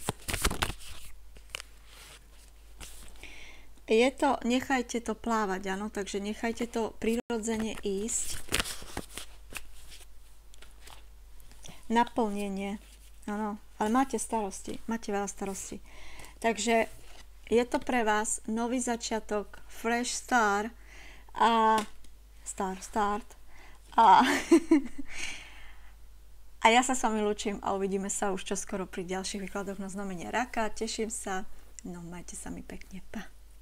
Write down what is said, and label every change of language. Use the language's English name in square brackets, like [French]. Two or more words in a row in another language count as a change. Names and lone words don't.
[Slovak] Nechajte to plávať, áno, takže nechajte to prirodzene ísť. Naplnenie, áno, ale máte starosti, máte veľa starostí. Takže je to pre vás nový začiatok, [English] fresh start a start [Slovak] a a ja sa s vami lúčim a uvidíme sa už čoskoro pri ďalších výkladoch na znamenie raka. Teším sa, no majte sa mi pekne, pa.